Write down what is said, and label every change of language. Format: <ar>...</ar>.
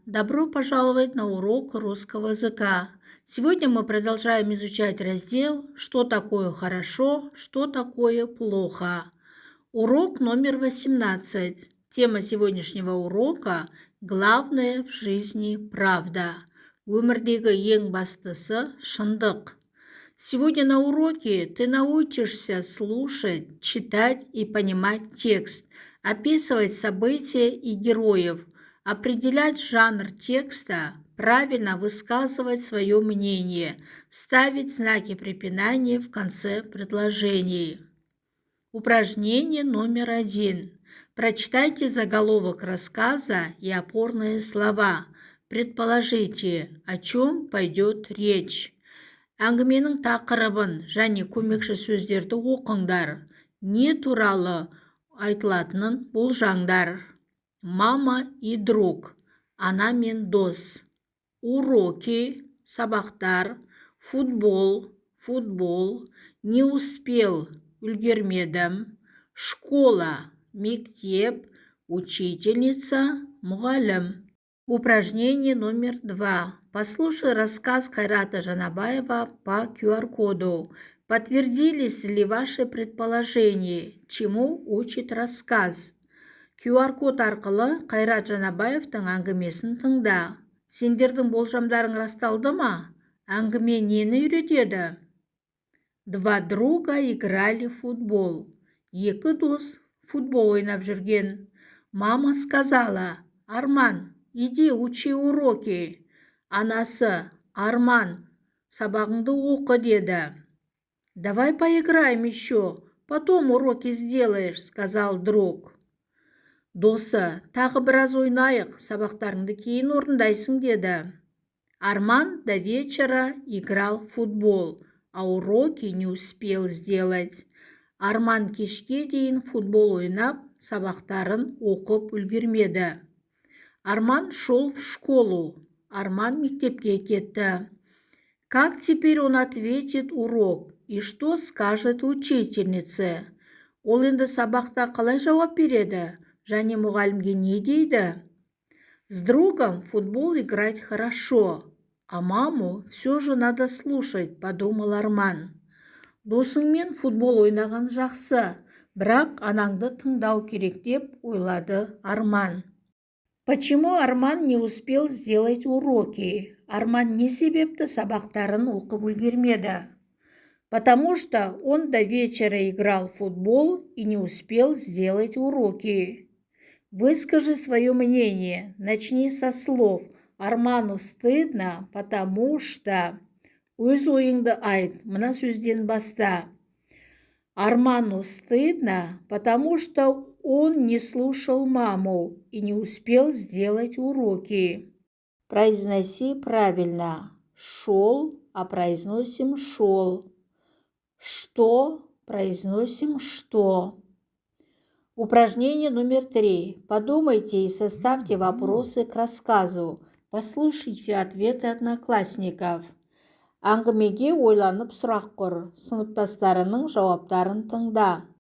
<ru>Добро пожаловать на урок русского языка. Сегодня мы продолжаем изучать раздел «Что такое хорошо, что такое плохо». Урок номер 18. Тема сегодняшнего урока «Главное в жизни правда».</ru> <kk>Өмірдегі ең бастысы шындық.</kk> <ru>Сегодня на уроке ты научишься слушать, читать и понимать текст, описывать события и героев, определять жанр текста, правильно высказывать свое мнение, ставить знаки препинания в конце предложений. Упражнение номер 1. Прочитайте заголовок рассказа и опорные слова. Предположите, о чем пойдет речь.</ru> <kk>Әңгіменің тақырыбын және көмекші сөздерді оқыңдар. Не туралы айтылатынын болжаңдар.</kk> <ru>Мама и друг,</ru> <kk>ана мен дос.</kk> <ru>Уроки,</ru> <kk>сабақтар.</kk> <ru>Футбол, не успел,</ru> <kk>үлгермедім.</kk> <ru>Школа,</ru> <kk>мектеп.</kk> <ru>Учительница,</ru> <kk>мұғалім.</kk> <ru>Упражнение номер 2. Послушай рассказ Кайрата Жанабаева по QR-коду. Подтвердились ли ваши предположения? Чему учит рассказ?</ru> <kk>QR-код арқылы Кайрат Жанабаевтың әңгімесін тыңда. Сендердің болжамдарың расталды ма? Әңгіме нені үйретеді? Два друга играли в футбол. Екі дос футбол ойнап жүрген.</kk> <ru>Мама сказала: Арман, иди учи уроки.</ru> <kk>Анасы: Арман, сабағыңды оқы деді.</kk> <ru>Давай поиграем еще, потом уроки сделаешь, сказал друг.</ru> <kk>Досы: тағы біраз ойнайық, сабақтарыңды кейін орындайсың деді.</kk> <ru>Арман до вечера играл в футбол, а уроки не успел сделать.</ru> <kk>Арман кешке дейін футбол ойнап, сабақтарын оқып үлгермеді.</kk> <ru>Арман шел в школу.</ru> <kk>Арман мектепке кетті.</kk> <ru>Как теперь он ответит урок и что скажет учительнице?</ru> <kk>Ол енді сабақта қалай жауап береді және мұғалімге не дейді?</kk> <ru>С другом футбол играть хорошо, а маму все же надо слушать, подумал Арман.</ru> <kk>Досыңмен футбол ойнаған жақсы, бірақ анаңды тыңдау керек деп ойлады Арман.</kk> <ru>Почему Арман не успел сделать уроки?</ru> <kk>Арман не себепті сабақтарын оқып үлгермеді?</kk> <ru>Потому что он до вечера играл в футбол и не успел сделать уроки. Выскажи свое мнение. Начни со слов. Арману стыдно, потому что...</ru> <kk>Өз ойыңды айт, мына сөзден баста.</kk> <ru>Арману стыдно, потому что он не слушал маму и не успел сделать уроки. Произноси правильно. Шел, а произносим шел. Что, произносим что. Упражнение номер 3. Подумайте и составьте вопросы к рассказу. Послушайте ответы одноклассников.</ru> <kk>Әңгімеге ойланып сұрақ құр. Сыныптастарының жауаптарын тыңда.</kk>